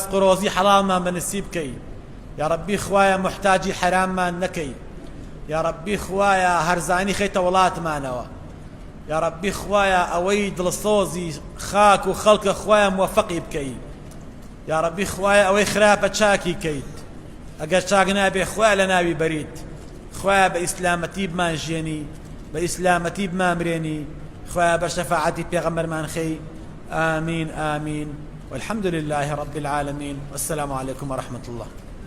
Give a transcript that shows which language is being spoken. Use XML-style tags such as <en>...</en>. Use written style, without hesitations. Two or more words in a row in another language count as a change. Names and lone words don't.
<ckb>و ڕۆزی حەڵالمان بەنسیب بکەی،</ckb> <ar>یا ڕەبی</ar> <ckb>خوایە محتاجی حەراممان نەکەی،</ckb> <ar>یا ڕەبی</ar> <ckb>خوایە هەرزانی خێتە وڵاتمانەوە،</ckb> <ar>یا ڕەبی</ar> <ckb>خوایە ئەوەی دڵسۆزی خاک و خەڵکە خوایە موەفەقی بکەی،</ckb> <ar>یا ڕەبی</ar> <ckb>خوایە ئەوەی خراپە چاکی کەیت، ئەگەر چاک نابێ خوایە لە ناوی بەریت، خوایە بە ئیسلامەتی بمان ژێنی، بە ئیسلامەتی بمان مرێنی، خوایە بە شەفاعەتی پێغەمبەرمان خەی.</ckb> <ar>آمين آمين والحمد لله رب العالمين والسلام عليكم ورحمة الله.</ar>